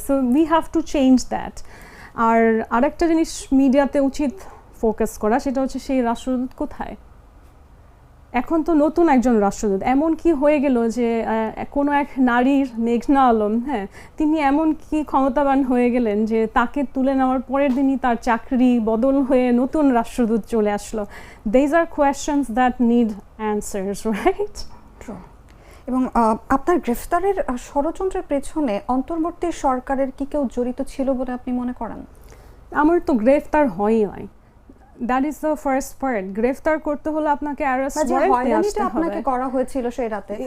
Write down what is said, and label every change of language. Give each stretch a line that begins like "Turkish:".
English: So we have to change that.
Bangla: আর আরেকটা জিনিস মিডিয়াতে উচিত ফোকাস করা, সেটা হচ্ছে সেই রাষ্ট্রদূত কোথায়? এখন তো নতুন একজন রাষ্ট্রদূত এমন কি হয়ে গেল যে কোনো এক নারীর, মেঘনা আলম, হ্যাঁ, তিনি এমন কি ক্ষমতাবান হয়ে গেলেন যে তাকে তুলে নেওয়ার পরের দিনই তার চাকরি বদল হয়ে নতুন রাষ্ট্রদূত চলে আসলো।
English: These are questions that need answers, right? True.
Bangla: এবং আপনার গ্রেফতারের ষড়যন্ত্রের পেছনে অন্তর্বর্তী সরকারের কি কেউ জড়িত ছিল বলে আপনি মনে করেন? আমার তো গ্রেফতার হয়ই নাই।
English: That is the first part.
Bangla: গ্রেফতার করতে হলে আপনাকে অ্যারেস্ট ওয়ারেন্ট নিয়ে আসতে হবে। আপনাকে করা হয়েছিল সেই রাতে?